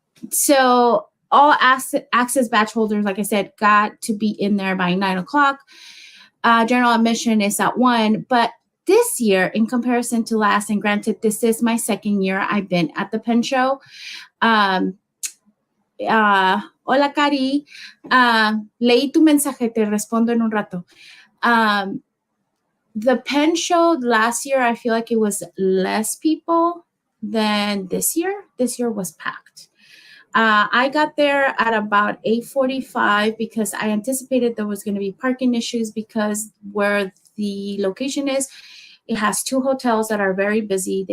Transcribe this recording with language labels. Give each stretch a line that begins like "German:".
English: So all access badge holders, like I said, got to be in there by 9 o'clock. General admission is at 1, but this year, in comparison to last, and granted, this is my second year I've been at the Pen Show.
Spanish: Hola, Cari. Leí tu mensaje, te respondo en un rato.
English: The Pen Show last year, I feel like it was less people than this year. This year was packed. I got there at about 8:45 because I anticipated there was going to be parking issues because where the location is, it has 2 hotels that are very busy.